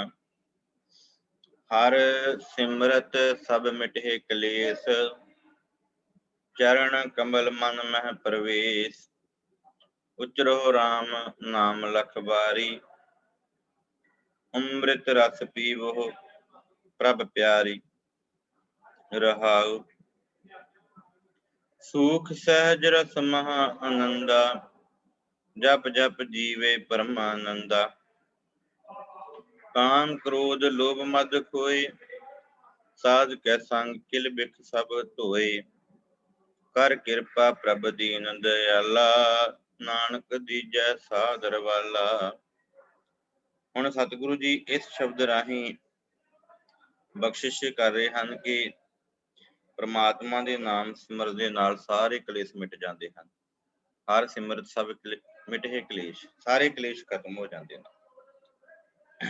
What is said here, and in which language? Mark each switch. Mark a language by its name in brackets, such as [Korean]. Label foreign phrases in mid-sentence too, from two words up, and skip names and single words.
[Punjabi] ਹਰ ਸਿਮਰਤ ਸਭ ਮਿਟੇ ਕਲੇਸ਼, ਚਰਨ ਕਮਲ ਮਨ ਮਹਿ ਪ੍ਰਵੇਸ਼। ਉਚਰੋ ਰਾਮ ਨਾਮ ਲਖ ਬਾਰੀ, ਅੰਮ੍ਰਿਤ ਰਸ ਪੀਵੋ ਪ੍ਰਭ ਪਿਆਰੀ। रहाउ। ਸੂਖ ਸਹਜ ਰਸ ਮਹਾ ਆਨੰਦਾ, ਜਪ ਜਪ ਜੀਵੇ ਪਰਮਾਨੰਦਾ। ਕਾਮ ਕ੍ਰੋਧ ਲੋਭ ਮਦ ਖੋਏ, ਸਾਧ ਕੈ ਸੰਗ ਕਿਲ ਬਿਖ ਸਬ ਧੋਏ। ਕਰ ਕਿਰਪਾ ਪ੍ਰਭ ਦੀਨ ਦਯਾਲਾ, ਨਾਨਕ ਦੀਜੈ ਸਾਦਰ ਵਾਲਾ। ਹੁਣ ਸਤਿਗੁਰੂ ਜੀ ਇਸ ਸ਼ਬਦ ਰਾਹੀਂ ਬਖਸ਼ਿਸ਼ ਕਰ ਰਹੇ ਹਨ ਕਿ ਪ੍ਰਮਾਤਮਾ ਦੇ ਨਾਮ ਸਿਮਰਨ ਦੇ ਨਾਲ ਸਾਰੇ ਕਲੇਸ਼ ਮਿਟ ਜਾਂਦੇ ਹਨ। ਹਰ ਸਿਮਰਤ ਸਭ ਮਿਟੇ ਕਲੇਸ਼, ਸਾਰੇ ਕਲੇਸ਼ ਖਤਮ ਹੋ ਜਾਂਦੇ ਨੇ।